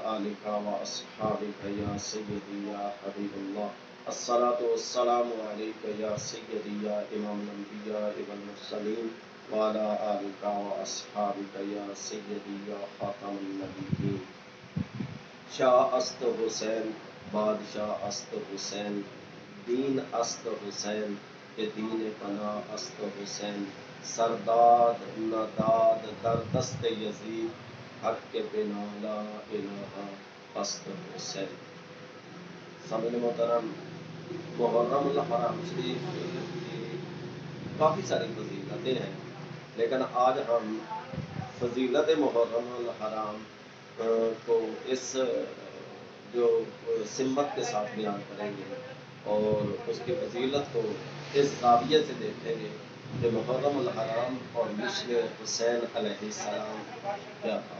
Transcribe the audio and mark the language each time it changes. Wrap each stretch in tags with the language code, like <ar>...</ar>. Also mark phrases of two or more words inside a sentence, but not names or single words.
<ar>آلك وأصحابك يا سيدي يا حبيب الله الصلاة والسلام عليك يا سيدي يا إمام الأنبياء والمرسلين وعلى آلك وأصحابك يا سيدي يا خاتم</ar> <fa>النبيين شاہ است حسین بادشاہ است حسین دین است حسین کہ دین پناہ است حسین سرداد نداد در دست یزید حق کے بنا لا الہ است حسین</fa> <ur>سامعین محترم محرم الحرام شریف کی کافی ساری فضیلتیں ہیں لیکن آج ہم فضیلت محرم الحرام کو اس جو سمت کے ساتھ بیان کریں گے اور اس کی فضیلت کو اس زاویے سے دیکھیں گے کہ محرم الحرام اور مشن حسین</ur> <ar>علیہ السلام</ar> <ur>کیا تھا۔</ur>